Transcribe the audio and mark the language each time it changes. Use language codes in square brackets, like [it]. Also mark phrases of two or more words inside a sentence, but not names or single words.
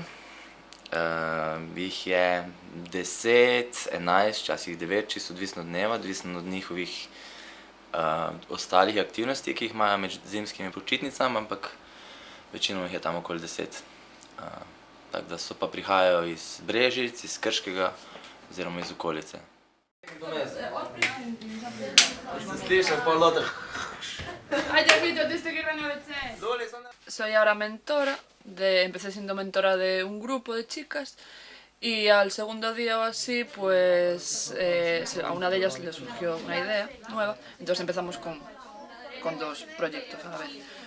[sl] Jih je 10, 11, včasih 9, čisto odvisno od dneva, odvisno od njihovih ostalih aktivnosti, ki jih imajo med zimskimi počitnicami, ampak večinoma jih je tam okoli 10. Tako da so pa prihajajo iz Brežic, iz Krškega oziroma iz okolice. Se slišal pol lote. [es] Soy ahora mentora, empecé siendo mentora de un grupo de chicas y al segundo día o así, pues a una de ellas le surgió una idea nueva, entonces empezamos con dos proyectos a la vez.